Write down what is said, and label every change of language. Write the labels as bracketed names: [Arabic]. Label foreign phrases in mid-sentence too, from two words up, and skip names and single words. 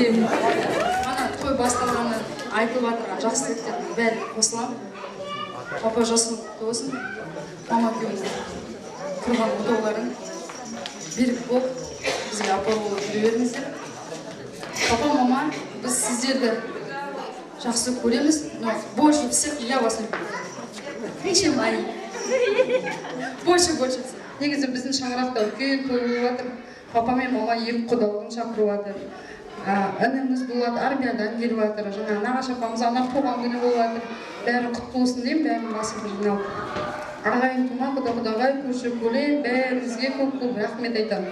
[Kazakh] Ана той басталғаны айтылып жатырған жақсы тілектердің бәрі қосылам. Папа жасың құтты болсын. Мама күйеуіңіздің тұрған отауларың берік болып, бізге апа болып жүре беріңіздер. Папа, мама, біз сіздерді жақсы көреміз, [Russian] но больше всех я вас люблю. Чем они. Больше. [Kazakh] Негізі біздің шаңырақта үлкен той болып жатыр. Папа мен мама екі құдалығын шақырып жатыр. Ініміз болады, армиядан келіп жатыр. Жаңа нағашы апамыз ана туған күні болып жатыр. Бәрі құтты болсын деймін, бәрінің басын жиналып. Ағайын тума, құда-құдағай, көрші-көлем, бәріңізге көп рахмет айтамын.